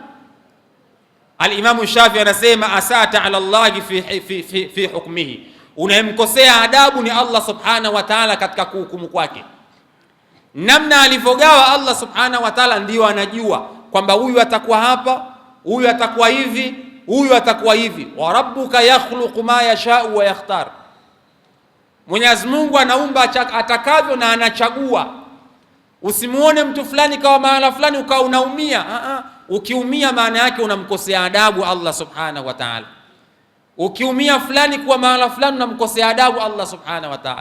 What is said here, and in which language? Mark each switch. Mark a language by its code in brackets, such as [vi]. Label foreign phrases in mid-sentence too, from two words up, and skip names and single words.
[sw] Al-Imam Shafi anasema, [ar] أسأت على الله في حكمه, [sw] unayemkosea adabu ni Allah [ar] سبحانه وتعالى [sw] katika kuhukumu kwake. Namna alivyogawa Allah [ar] سبحانه وتعالى [sw] ndio anajua kwamba huyu atakuwa hapa, huyu atakuwa hivi, huyu atakuwa hivi. [ar] وربك يخلق ما يشاء ويختار, [sw] Mwenyezi Mungu anaumba atakavyo na anachagua. Usimuone mtu fulani kawa mahala fulani ukawa unaumia. Ukiumia maana yake unamkosea adabu Allah [ar] سبحانه وتعالى. [sw] Ukiumia fulani kwa mahala fulani unamkosea adabu Allah [ar] سبحانه وتعالى.